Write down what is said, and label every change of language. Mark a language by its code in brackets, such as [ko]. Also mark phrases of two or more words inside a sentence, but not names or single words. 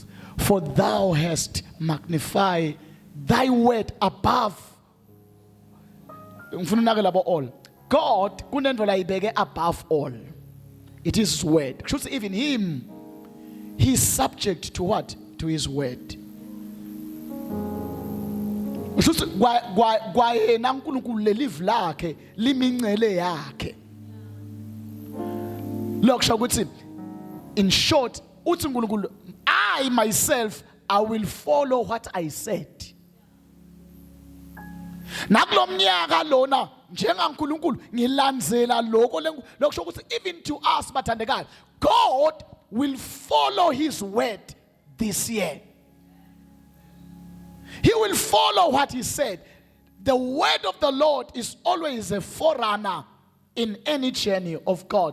[en] For thou hast magnified thy word above. All. God above all. It is his word. Even him, he is subject to what? To his word. [ss] Kwayena uNkulunkulu lelive lakhe limincele yakhe. Lokusho ukuthi [en] in short [ss] uthi uNkulunkulu, [en] I myself I will follow what I said. [ss] Nakulomnyaka lona njengaNkulunkulu ngilandzela lokho lokusho ukuthi [en] even to us bathandekayo, God will follow his word this year. He will follow what he said. The word of the Lord is always a forerunner in any journey of God.